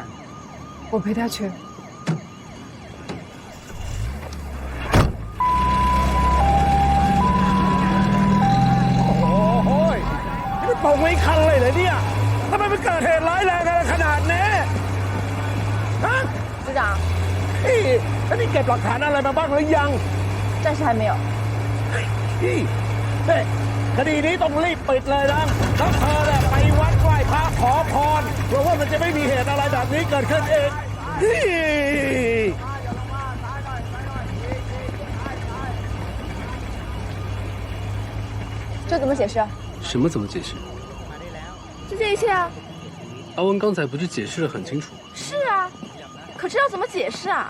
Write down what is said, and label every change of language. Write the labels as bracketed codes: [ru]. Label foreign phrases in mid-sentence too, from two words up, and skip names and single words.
[zh] 我陪他去。 [th] โอ้ยนี่ตกไม่คันเลยเหรอเนี่ยทำไมมันเกิดเหตุร้ายแรงอะไรขนาดนี้ฮะ [zh] 组长， [th] แล้วนี่เก็บหลักฐานอะไรมาบ้างหรือยัง [zh] 暂时还没有。 [th] เฮ้ยคดีนี้ต้องรีบปิดเลยนะแล้วเธอเนี่ยไปวัดไหว้พระขอพรเพื่อว่ามันจะไม่มีเหตุอะไรแบบนี้เกิดขึ้นอีก [zh] 这怎么解释？什么怎么解释？就这一切啊。阿文刚才不是解释得很清楚？是啊，可这要怎么解释啊？